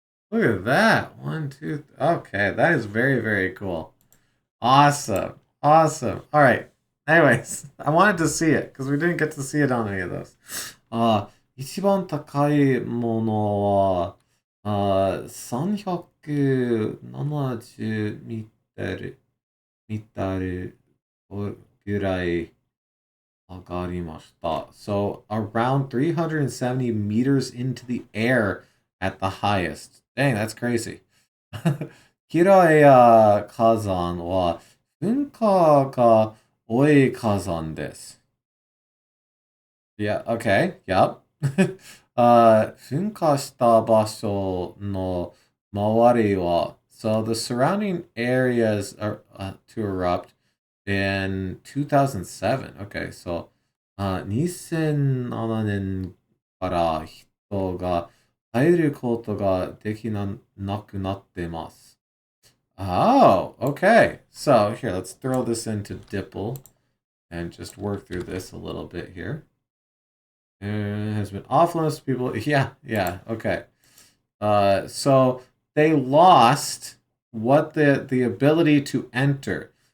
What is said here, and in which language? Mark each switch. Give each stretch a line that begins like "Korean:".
English: Look at that. One, two. Okay, that is very, very cool. Awesome. Awesome. All right. Anyways, I wanted to see it because we didn't get to see it on any of those.
Japanese: 一番高いものは、370ミタルぐらい上がりました。
English: So around 370 meters into the air at the highest. Dang, that's crazy.
Japanese: キラエ火山は噴火が多い火山です。
English: Yeah, okay, yep.
Japanese: 噴火した場所の周りは
English: so the surrounding areas are to erupt in 2007. Okay, so
Japanese: 2007年から人が入ることができなくなってます。
English: Oh, okay. So here, let's throw this into DIPL and just work through this a little bit here. It has been off limits to people. Yeah, okay. So they lost what the ability to enter.